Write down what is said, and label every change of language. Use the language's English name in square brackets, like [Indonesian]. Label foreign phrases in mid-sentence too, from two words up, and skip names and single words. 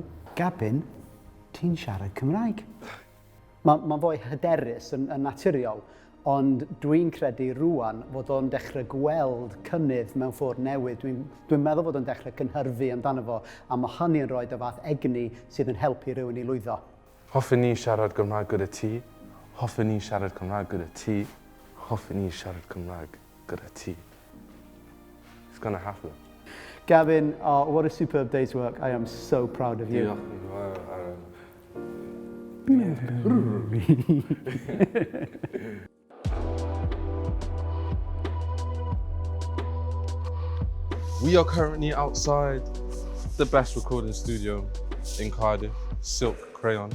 [Welsh] Gabin, ti'n siarad Cymraeg? Mae fwy hyderus yn naturiol, ond dwi'n credu rwan fod o'n dechrau gweld cynnydd mewn ffordd newydd. Dwi'n meddwl fod o'n dechrau cynhyrfu amdano fo, a mae hynny yn rhoi y fath egni sydd yn helpu rhywun I lwyddo. Hoffwn ni siarad Gymraeg gyda ti. Hoffwn ni siarad Cymraeg gyda ti. Hoffwn ni siarad Cymraeg gyda ti. [English] It's gonna happen. Gabin, what a superb day's work. I am so proud of you. We are currently outside the best recording studio in Cardiff, Silk Crayon.